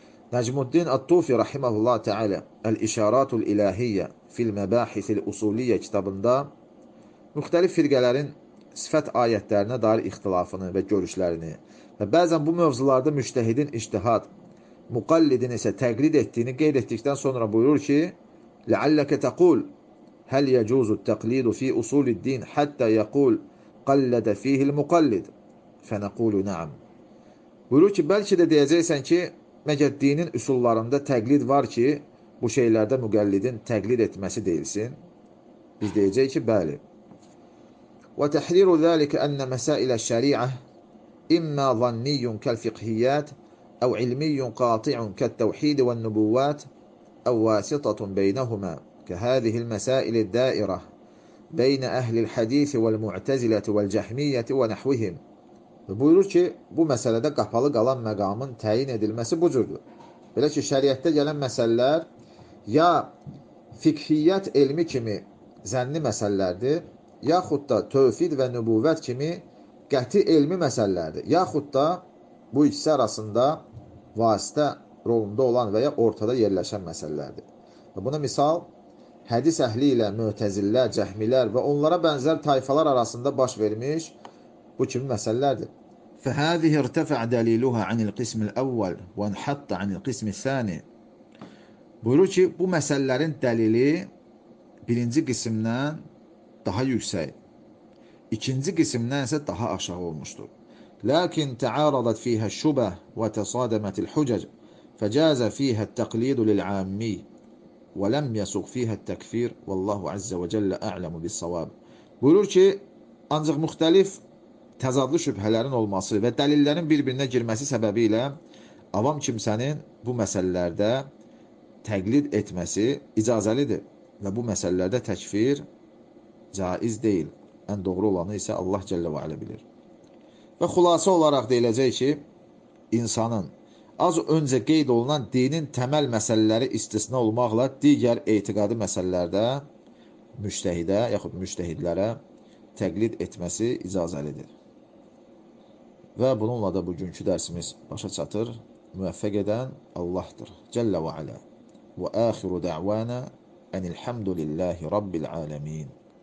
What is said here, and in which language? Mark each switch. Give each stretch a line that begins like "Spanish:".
Azerbaijani: Nəcmuddin At-Tufi rəhiməhullah tealə Əl-İşaratul İlahiyyə fil məbəxisil usuliyyə kitabında müxtəlif firqələrin sifət ayətlərinə dair ixtilafını və görüşlərini və bəzən bu mövzularda müştəhidin iştihad, müqallidin isə təqlid etdiyini qeyd etdikdən sonra buyurur ki,
Arabic: لَعَلَّكَ تَقُولُ هَلْ يَجُوزُ التَّقْلِيدُ فِي أُصُولِ الدِّينِ حَتَّى يَقُولْ قَلَّدَ فِيهِ الْمُقَلِّدِ فَنَقُولُ نَعَمْ
Azerbaijani: Buyurur ki, bəlkə də deyəcəksən ki, məgər dinin üsullarında təqlid var ki, bu şeylərdə müqallidin təqlid etməsi deyilsin? Biz deyəcəyik ki, bəli.
Arabic: وَتَحْرِيرُ ذَلِكَ أَنَّ مَسَائِلَ الشَّرِيعَةِ إِمَّا ظَنِّيٌّ كَالْفِقْهِيَّاتِ أو علمي قاطع كالتوحيد والنبوات أو واسطة بينهما كهذه المسائل الدائرة بين أهل الحديث والمعتزلة والجهمية ونحوهم.
Azerbaijani: Buyurur ki, bu məsələdə qapalı qalan məqamın təyin edilməsi bu cürdür. Belə ki, şəriətdə gələn məsələlər ya fikhiyyət elmi kimi zənni məsələlərdir, yaxud da tövfid və nübuvvət kimi qəti elmi məsələlərdir, yaxud da bu ikisi arasında vasitə rolunda olan və ya ortada yerləşən məsələlərdir. Buna misal, hədis əhli ilə mötəzillər, cəhmilər və onlara bənzər tayfalar arasında baş vermiş bu kimi məsələlərdir.
Arabic: فَهَذِهِ اِرْتَفَعْ دَلِيلُهَا عَنِ الْقِسْمِ الْأَوَّلِ وَانْحَطَّ عَنِ الْقِسْمِ الثَّانِ
Azerbaijani: Buyurur ki, bu məsələlərin dəlili birinci qismdən daha yüksək, ikinci qismdən isə daha aşağı olmuşdur.
Arabic: لكن تعارضت فيها الشبه وتصادمت الحجج فجاز فيها التقليد للعامي ولم يسوغ فيها التكفير والله عز وجل أعلم بالصواب.
Azerbaijani: Buyurur ki, ancaq müxtəlif təzadlı şübhələrin olması və dəlillərin bir-birinə girməsi səbəbiylə avam kimsənin bu məsələlərdə təqlid etməsi icazəlidir və bu məsələlərdə təkfir caiz deyil. Ən doğru olanı isə Allah Cəllə və Alə bilir. Və xülasə olaraq deyiləcək ki, insanın az öncə qeyd olunan dinin təməl məsələləri istisna olmaqla digər etiqadi məsələlərdə müştəhidə yaxud müştəhidlərə təqlid etməsi icazəlidir. Və bununla da bugünkü dərsimiz başa çatır. Müvəffəq edən Allahdır. Cəllə və alə. Və
Arabic: axiru dəvana ənilhamdülillahi rabbil aləmin.